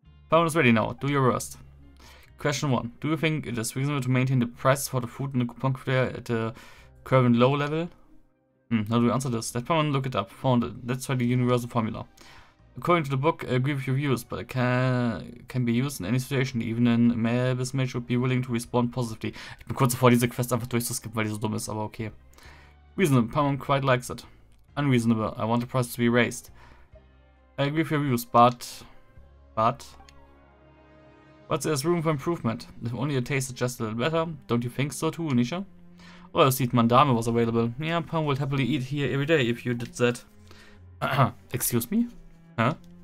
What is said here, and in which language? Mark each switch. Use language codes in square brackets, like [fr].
[en] Paimon is ready now. Do your worst. Question 1. Do you think it is reasonable to maintain the prices for the food in the coupon fair at the current low level? How do we answer this? Let Paimon look it up. Found it. Let's try the universal formula. According to the book, I agree with your views, but it can be used in any situation. Even a male mage should be willing to respond positively. [de] Ich bin kurz davor, diese Quest einfach durchzuskippen, weil die so dumm ist, aber okay. [en] Reasonable. Paimon quite likes it. Unreasonable. I want the price to be raised. I agree with your views, but there's room for improvement. If only it tasted just a little better. Don't you think so too, Onisha? Oh, the seat Mandame was available. Yeah, Paimon would happily eat here every day if you did that. Excuse me? Huh?